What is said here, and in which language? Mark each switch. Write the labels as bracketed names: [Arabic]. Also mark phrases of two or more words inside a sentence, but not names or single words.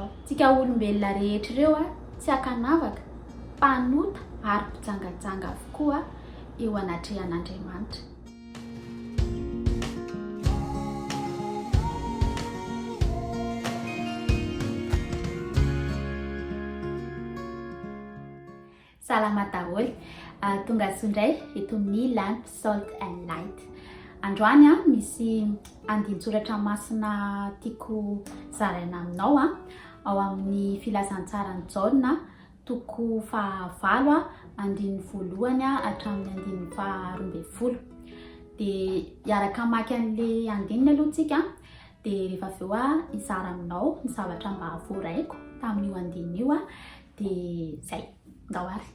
[Malagasy] Tsika olombelona rehetra ireo tsy akanavaka, mpanota ary mpijangajanga avokoa eo anatrehan'Andriamanitra. Salama daholo, tonga sondray eto amin'ny lamp salt and light. Androany misy andin-tsoratra masina tiako zaraina aminao ao amin'ny filazantsarany Jaona toko 9 andin'ny 1 hatramin'ny 12. Dia iaraka maky an'ilay andininy aloha tsika dia rehefa aveo izara aminao ny zavatra mba voaraiko tamin'io andininy io dia zay ndawary.